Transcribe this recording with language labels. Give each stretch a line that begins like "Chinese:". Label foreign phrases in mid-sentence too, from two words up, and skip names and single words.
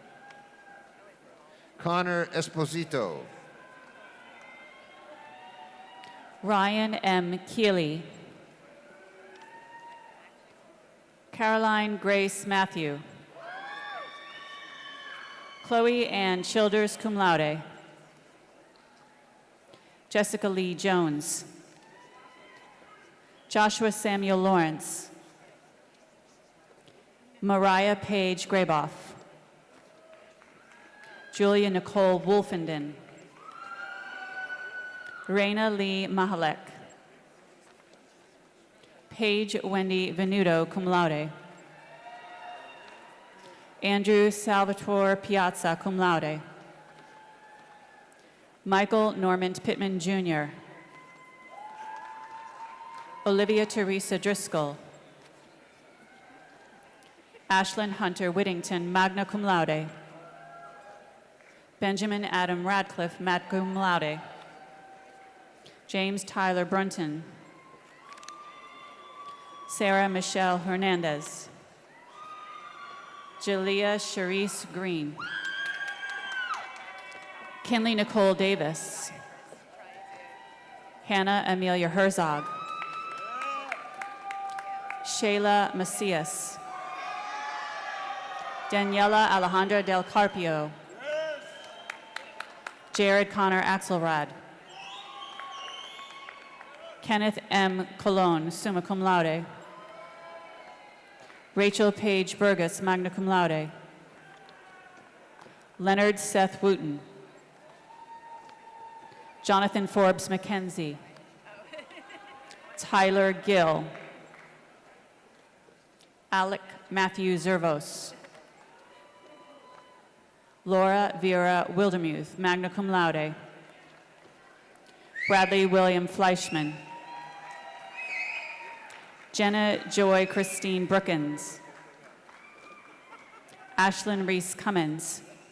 English: Connor Esposito. Ryan M. Keeley. Caroline Grace Matthew. Chloe Ann Childers,
Latin: cum laude.
English: Jessica Lee Jones. Joshua Samuel Lawrence. Mariah Page Graboff. Julia Nicole Wolfenden. Raina Lee Mahalek. Paige Wendy Venuto,
Latin: cum laude.
English: Andrew Salvatore Piazza,
Latin: cum laude.
English: Michael Normand Pittman, Jr. Olivia Teresa Driscoll. Ashlyn Hunter Whittington,
Latin: magna cum laude.
English: Benjamin Adam Radcliffe,
Latin: magna cum laude.
English: James Tyler Brunton. Sarah Michelle Hernandez. Jalea Charisse Green. Kinley Nicole Davis. Hannah Amelia Herzog. Shayla Macias. Daniela Alejandra Del Carpio. Jared Connor Axelrod. Kenneth M. Colon,
Latin: summa cum laude.
English: Rachel Paige Burgess,
Latin: magna cum laude.
English: Leonard Seth Wooten. Jonathan Forbes McKenzie. Tyler Gill. Alec Matthew Zervos. Laura Vera Wildermuth,
Latin: magna cum laude.
English: Bradley William Fleischman. Jenna Joy Christine Brookins. Ashlyn Reese Cummins.